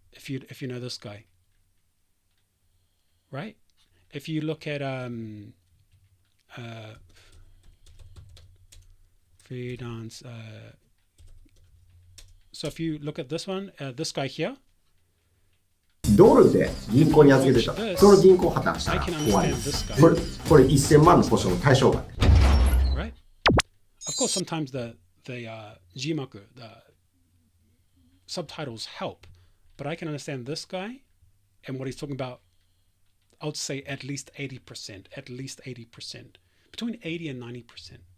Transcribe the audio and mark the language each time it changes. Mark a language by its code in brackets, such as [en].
[en] If you know this guy, right? If you look at freelance, so if you look at this one, this guy here. [ja] ドルで銀行に預けてた。その銀行破綻したら怖いです。これ1000万の保証の対象外。 [en] Right? Of course, sometimes the jimaku, the subtitles help, but I can understand this guy and what he's talking about. I would say at least 80%, between 80 and 90%.